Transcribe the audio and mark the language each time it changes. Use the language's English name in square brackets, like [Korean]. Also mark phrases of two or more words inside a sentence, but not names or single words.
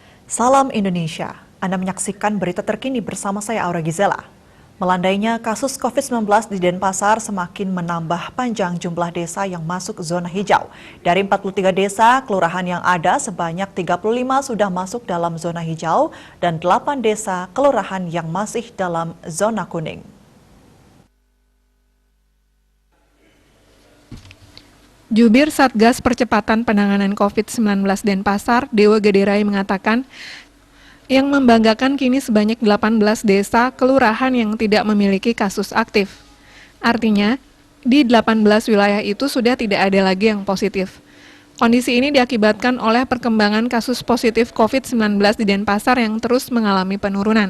[Indonesian] Salam Indonesia, Anda menyaksikan berita terkini bersama saya Aura Gizela. Melandainya kasus COVID-19 di Denpasar semakin menambah panjang jumlah desa yang masuk zona hijau. Dari 43 desa, kelurahan yang ada sebanyak 35 sudah masuk dalam zona hijau dan 8 desa kelurahan yang masih dalam zona kuning. Jubir Satgas Percepatan Penanganan COVID-19 Denpasar, Dewa Gederai mengatakan, yang membanggakan kini sebanyak 18 desa kelurahan yang tidak memiliki kasus aktif. Artinya, di 18 wilayah itu sudah tidak ada lagi yang positif. Kondisi ini diakibatkan oleh perkembangan kasus positif COVID-19 di Denpasar yang terus mengalami penurunan.